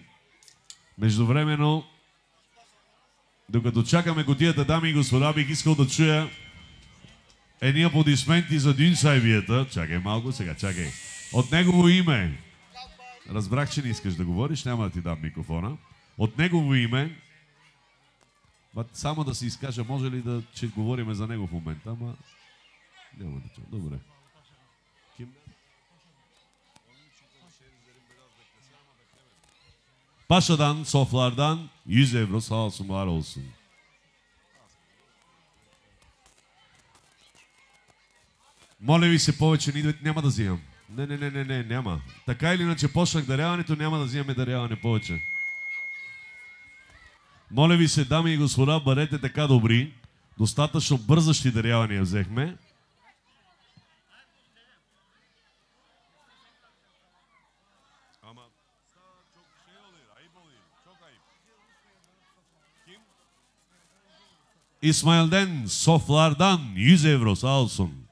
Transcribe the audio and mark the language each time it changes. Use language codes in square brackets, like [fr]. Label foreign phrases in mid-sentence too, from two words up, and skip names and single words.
[bg] Междувременно, докато чакаме кутията, дами и господа, бих искал да чуя едни аплодисменти за Дин Сайвията. Чакай малко сега, чакай. От негово име. Разбрах, че не искаш да говориш, няма да ти дам микрофона. От негово име. Само да се изкажа, може ли да че говориме за него в момента, ама няма да чуя. Добре. [tr] Paşa'dan, Soflar'dan 100 евро, sağ olsun, var olsun. [bg] Моля ви се, повече не идвайте, няма да взимам. Не, няма. Така или иначе почнах даряването, няма да взимаме даряване повече. Моля ви се, дами и господа, бъдете така добри. Достатъчно бързащи дарявания взехме. [tr] İsmail'den, Soflar'dan 100 евро, sağ olsun.